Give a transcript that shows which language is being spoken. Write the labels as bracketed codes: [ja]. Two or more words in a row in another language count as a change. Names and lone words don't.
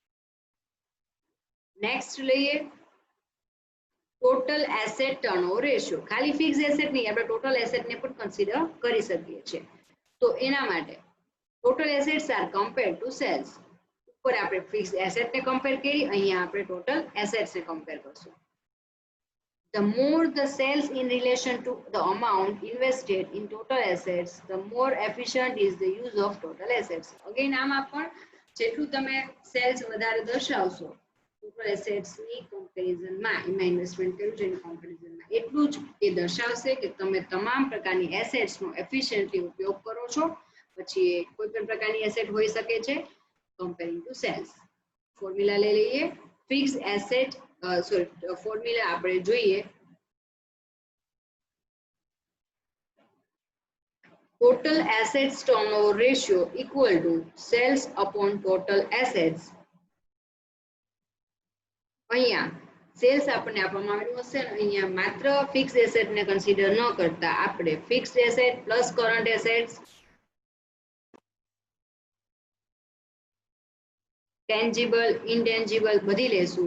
[gu] નેક્સ્ટ લઈએ [en] total asset turnover ratio. [gu] ખાલી [en] fix asset [gu] નહીં, આપણે ટોટલ એસેટને પણ કન્સિડર કરી શકીએ છીએ. તો એના માટે [en] total assets are compared to sales. [gu] ઉપર આપણે [en] fix assetને [gu] કમ્પેર કરી, અહીંયા આપણે ટોટલ એસેટ્સને કમ્પેર કરશું. [en] The more the sales in relation to the amount invested in total assets, the more efficient is the use of total assets. Again, [gu] આમાં પણ જેટલું તમે સેલ્સ વધારે દર્શાવશો [en] total assetsની [gu] કમ્પેરિઝનમાં, એમાં ઇન્વેસ્ટમેન્ટ કર્યું છે એની કમ્પેરિઝનમાં, એટલું જ એ દર્શાવશે કે તમે તમામ પ્રકારની એસેટ્સનો એફિશિયન્ટલી ઉપયોગ કરો છો. પછી કોઈ પણ પ્રકારની એસેટ હોઈ શકે છે [en] comparing to sales. [gu] ફોર્મ્યુલા લઈ લઈએ. [en] fix asset formula [gu] આપણે જોઈએ [en] total assets turnover ratio equal to sales upon total assets. [gu] અહીંયા સેલ્સ આપણને આપવામાં આવ્યું હશે, અહીંયા માત્ર [en] fix asset [gu] ને કન્સિડર ન કરતા આપણે [en] fixed asset plus current assets, tangible, intangible [gu] બધી લેશું.